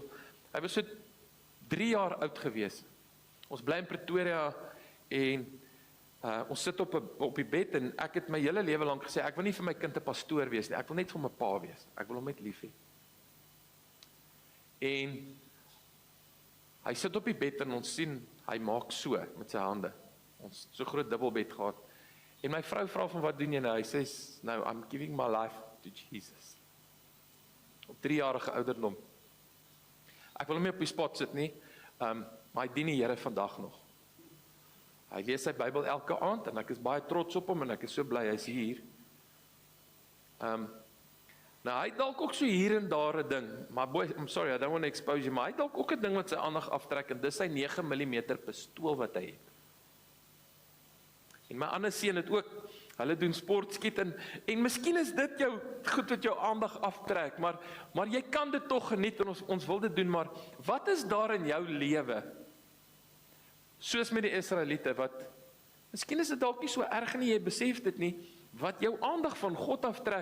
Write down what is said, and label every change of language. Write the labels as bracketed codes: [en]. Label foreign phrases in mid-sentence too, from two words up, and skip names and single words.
[af] Hy was so 3 jaar oud gewees. Ons bly in Pretoria en ons sit op die bed, en ek het my hele lewe lank gesê, ek wil nie vir my kind 'n pastoor wees nie, ek wil net vir my pa wees, ek wil hom net lief hê. En hy sit op die bed en ons sien, hy maak so met sy hande. Ons so groot dubbelbed gehad. En my vrou vra van, wat doen jy nou? Hy sê, nou, [en] I'm giving my life to Jesus. [af] Op 3-jarige ouderdom. Ek wil hom nie op die spot sit nie, maar hy dien die Here vandag nog. Hy lees sy Bybel elke aand, en ek is baie trots op hom, en ek is so bly, hy is hier. Nou, hy dalk ook so hier en daar 'n ding, maar [en] boy, I'm sorry, I don't want to expose you, [af] maar hy dalk ook 'n ding wat sy aandag aftrek, en dis sy 9mm pistool wat hy het. En my ander seun het ook, hulle doen sportskiet, en miskien is dit jou goed wat jou aandag aftrek, maar jy kan dit tog geniet, en ons wil dit doen, maar wat is daar in jou lewe, soos met die Israeliete, wat, miskien is dit dalk nie so erg nie, jy besef dit nie, wat jou aandag van God aftrek?